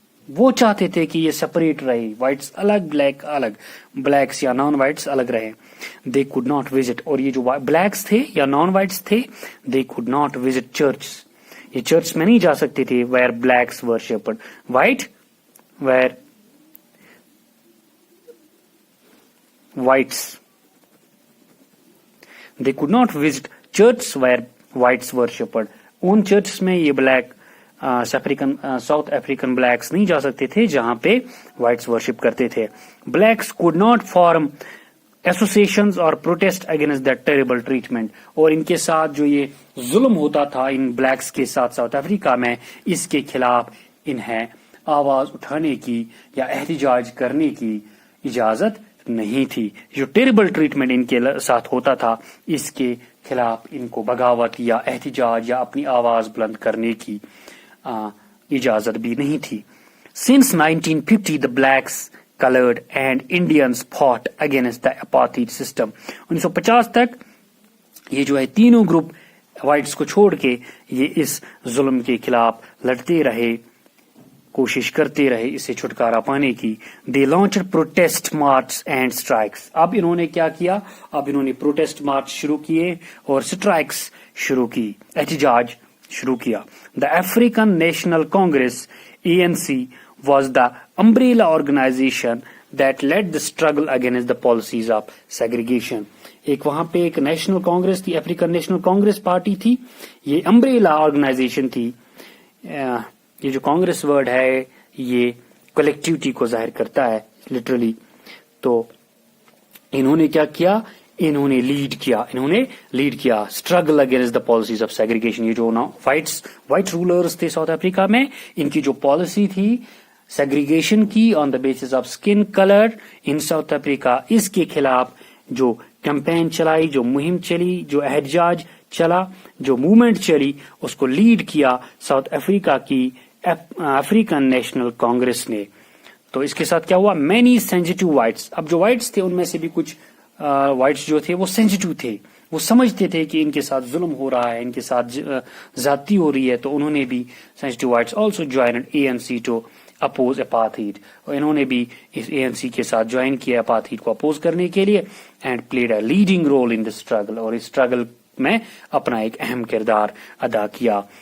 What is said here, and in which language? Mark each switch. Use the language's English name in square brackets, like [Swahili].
[Urdu] وہ چاہتے تھے کہ یہ سپریٹ رہے، وائٹس الگ، بلیک الگ، بلیکس یا نان وائٹس الگ رہے. [English] They could not visit. [Urdu] اور یہ جو بلیکس تھے یا نان وائٹس تھے [English] they could not visit [Urdu] church. یہ چرچ میں نہیں جا سکتے تھے [English] Where blacks worshipped. White were whites. They could not visit churches where whites worshipped. [Urdu] In churches میں یہ بلیک ساؤتھ افریقن بلیکس نہیں جا سکتے تھے جہاں پہ وائٹس ورشپ کرتے تھے. [English] Blacks could not form associations or protest against that terrible treatment. [Urdu] اور ان کے ساتھ جو یہ ظلم ہوتا تھا ان بلیکس کے ساتھ ساؤتھ افریقہ میں، اس کے خلاف انہیں آواز اٹھانے کی یا احتجاج کرنے کی اجازت نہیں تھی. جو ٹیریبل ٹریٹمنٹ ان کے ساتھ ہوتا تھا اس کے خلاف ان کو بغاوت یا احتجاج یا اپنی آواز بلند کرنے کی اجازت بھی نہیں تھی. [English] Since 1950 the blacks, colored and Indians fought against the apartheid system. [Urdu] 1950 تک یہ جو ہے تینوں گروپ وائٹس کو چھوڑ کے یہ اس ظلم کے خلاف لڑتے رہے، کوشش کرتے رہے اس سے چھٹکارا پانے کی. [English] They launched protest march and strikes. [Urdu] اب انہوں نے کیا کیا؟ اب انہوں نے پروٹیسٹ مارچ شروع کیے اور اسٹرائکس شروع کی، احتجاج شروع کیا. [English] The African National Congress ANC was the umbrella organisation that led the struggle against the policies of segregation. [Urdu] ایک وہاں پہ ایک نیشنل کانگریس تھی، افریقن نیشنل کانگریس پارٹی تھی، یہ امبریلا آرگنائزیشن تھی. یہ جو کانگریس ورڈ ہے یہ کلیکٹیوٹی کو ظاہر کرتا ہے لٹرلی. تو انہوں نے کیا کیا؟ انہوں نے لیڈ کیا [English] Struggle against the policies of segregation. [Urdu] یہ جو وائٹ رولرز تھے ساؤتھ افریقہ میں، ان کی جو پالیسی تھی سیگریگیشن کی [English] on the basis of skin colour in South Africa, [Urdu] اس کے خلاف جو کیمپین چلائی، جو مہم چلی، جو احتجاج چلا، جو موومنٹ چلی، اس کو لیڈ کیا ساؤتھ افریقہ کی افریقن نیشنل کانگریس نے. تو اس کے ساتھ کیا ہوا؟ [English] Many sensitive whites. [Urdu] اب جو وائٹس تھے ان میں سے بھی کچھ وائٹس جو تھے وہ سینسیٹیو تھے، وہ سمجھتے تھے کہ ان کے ساتھ ظلم ہو رہا ہے، ان کے ساتھ زیادتی ہو رہی ہے. تو انہوں نے بھی [English] Sensitive whites also joined ANC to oppose apartheid. [Urdu] اور انہوں نے بھی اس ANC کے ساتھ جوائن کیا اپارتھائڈ کو اپوز کرنے کے لیے. [English] And played a leading role in the struggle. [Urdu] اور اس اسٹرگل میں اپنا ایک اہم کردار ادا کیا.